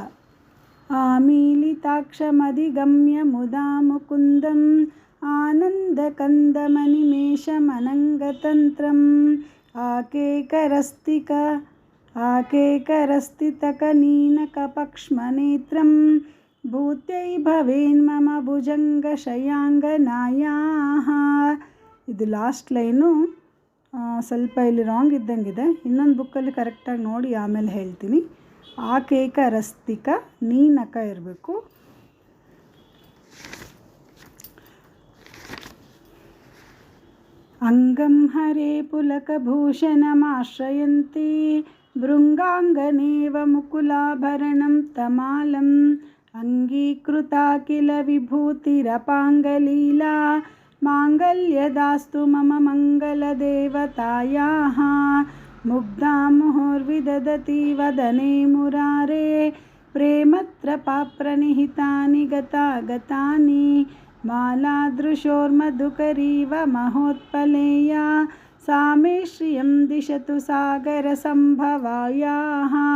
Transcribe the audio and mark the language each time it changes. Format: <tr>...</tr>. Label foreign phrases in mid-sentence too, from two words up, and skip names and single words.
<sa>ಆಮೀಲಿತಾಕ್ಷಮಧಿಗಮ್ಯ ಮುದಾ ಮುಕುಂದಂ ಆನಂದಕಂದಮನಿಮೇಷಮನಂಗತಂತ್ರಂ ಆಕೇಕರಸ್ತಿತಕನೀನಕಪಕ್ಷ್ಮನೇತ್ರಂ ಭೂತ್ಯೈ ಭವೇನ್ಮಮ ಭುಜಂಗ ಶಯಾಂಗನಾಯಾಹ.</sa> <kn>ಇದು</kn> <en>last line</en> <kn>ಸ್ವಲ್ಪ ಇಲ್ಲಿ ರಾಂಗ್ ಇದ್ದಂಗಿದೆ, ಇನ್ನೊಂದು ಬುಕ್ಕಲ್ಲಿ ಕರೆಕ್ಟಾಗಿ ನೋಡಿ ಆಮೇಲೆ ಹೇಳ್ತೀನಿ.</kn> <sa>ಆಕೇಕರಸ್ತಿಕ ನೀನಕ ಇರಬೇಕು. अंगं हरे पुलकभूषणमाश्रयन्ति भृङ्गाङ्गनेव मुकुलाभरणं तमालम् अंगीकृता किल विभूतिरपाङ्गलीला माङ्गल्यदास्तु मम मङ्गलदेवतायाः मुग्धा मुहुर्विदधति वदने मुरारे प्रेमत्र पाप्रणिहितानि गतागतानि मालादृशोर्मधुकरीव महोत्पलेया सा मे श्रियं दिशतु सागरसम्भवायाः</sa>